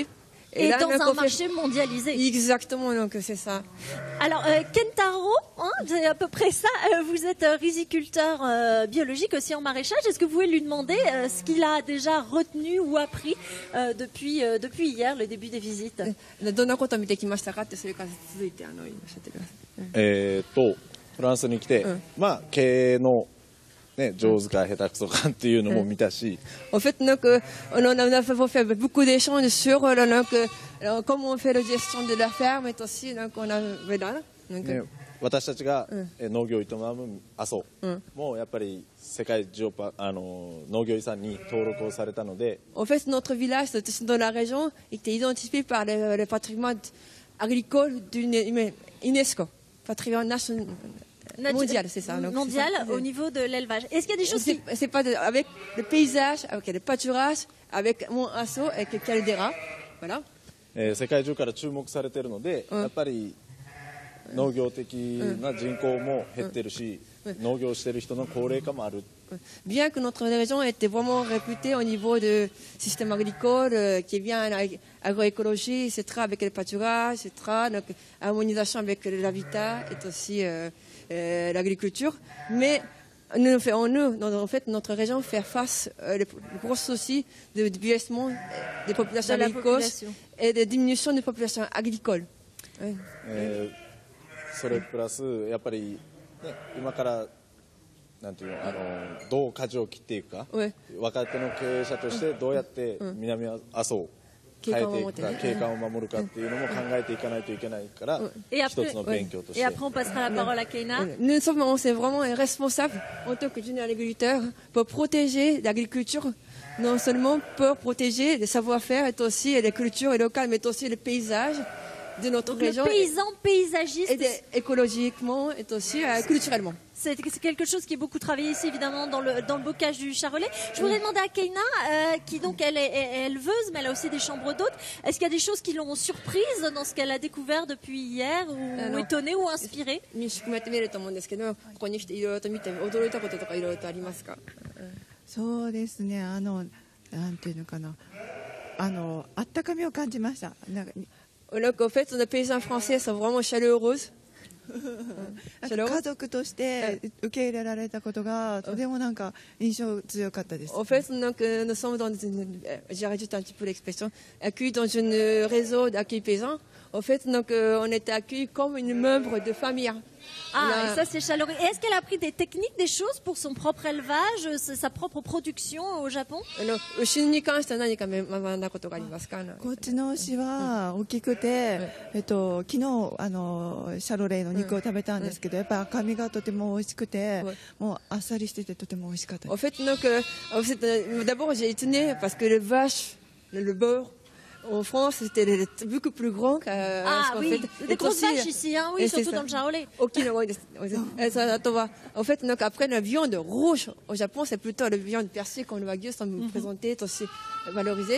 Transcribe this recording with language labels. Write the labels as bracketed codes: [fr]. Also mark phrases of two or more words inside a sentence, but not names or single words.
[fr] Et là, dans un marché mondialisé. Exactement, donc c'est ça. Alors, Kentaro, c'est à peu près ça. Vous êtes riziculteur biologique aussi en maraîchage. Est-ce que vous pouvez lui demander ce qu'il a déjà retenu ou appris depuis hier, le début des visites? [ja] どんなことを見てきましたかって、それから続いておっしゃってください。フランスに来て、まあ経営のね、上手か下手くそかっていうのも見たし。 [fr] En fait, on a fait beaucoup d'échanges sur comment on fait la gestion de la ferme et aussi on a [ja] 私たちが農業を営む阿蘇もやっぱり世界農業遺産に登録をされたので。 [fr] En fait, notre village dans la région était identifié par le patrimoine agricole d'une UNESCO, patrimoine national. Mondial, c'est ça. Mondial au niveau de l'élevage. Est-ce qu'il y a des choses c'est pas avec le paysage, avec le pâturage, avec mon asso, avec le caldera, voilà. [ja] 世界中から注目されているので、やっぱり農業的な人口も減ってるし、農業してる人の高齢化もある。 [fr] Bien que notre région était vraiment réputée au niveau du système agricole, qui est bien agroécologie, etc., avec le pâturage, etc., donc harmonisation avec l'habitat et aussi l'agriculture. Mais en fait, notre région fait face aux gros soucis de vieillissement des populations agricoles et de diminution des populations agricoles. [ja] それプラスやっぱり、ね、今からなんていうのどう舵を切っていくか、若手の経営者としてどうやって南阿蘇を変えていくか、景観を守るかっていうのも考えていかないといけないから、一つの勉強として。 [fr] Et après on passera la parole à Keina. Nous sommes vraiment responsables en tant que jeunes agriculteurs pour protéger l'agriculture, non seulement pour protéger les savoir-faire et aussi les cultures locales, mais aussi les paysages de notre région. Le paysan paysagiste. Et écologiquement et aussi culturellement. C'est quelque chose qui est beaucoup travaillé ici, évidemment, dans le bocage du charolais. Je voudrais demander à Keina, qui donc elle est éleveuse, mais elle a aussi des chambres d'hôtes. Est-ce qu'il y a des choses qui l'ont surprise dans ce qu'elle a découvert depuis hier, ou étonnée ou inspirée? [ja] 民宿もやってみると思うんですけど、ここに来ていろいろと見て驚いたこととかいろいろとありますか？そうですね。なんていうのかな、あったかみを感じました。 [fr] Donc en fait, nos paysans français sont vraiment chaleureux. [ja] 家族として受け入れられたことがとても印象強かったです。 [fr] En fait, nous sommes dans j'ai rajouté un petit peu l'expression, accueillis dans un réseau d'accueil paysan. En fait, on était accueillis comme une membre de famille. Ah, et ça c'est chaleureux. Et est-ce qu'elle a appris des techniques, des choses pour son propre élevage, sa propre production au Japon? [ja] 牛に関しては何か学んだことがありますか？こっちの牛は大きくて、昨日シャロレイの肉を食べたんですけど、やっぱり赤身がとても美味しくて、もうあっさりしててとても美味しかったです。 [fr] En fait, d'abord j'ai étonné parce que les vaches, le beurre En France, c'était beaucoup plus grand. Ah oui, des grosses vaches ici, hein, oui, surtout dans le Charolais. En fait, donc après la viande rouge au Japon, c'est plutôt la viande persée qu'on va dire, sans présenter, aussi valorisée.